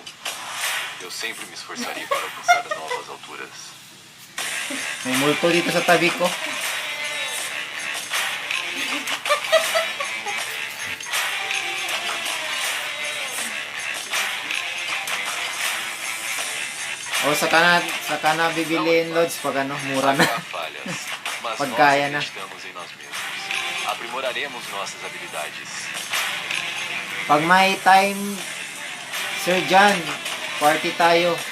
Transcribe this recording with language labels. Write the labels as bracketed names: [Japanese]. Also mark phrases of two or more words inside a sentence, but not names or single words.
[Portuguese] Eu sempre me esforçarei para alcançar novas alturas. [Filipino] May multo dito sa tabi ko. O saka na bibiliin loads pag ano, mura na. [Portuguese] Haverá falhas, mas nós [Filipino] Pagkaya na. [Portuguese] acreditamos em nós mesmos. Aprimoraremos nossas habilidades. [Filipino] Pag may time, Sir John, party tayo.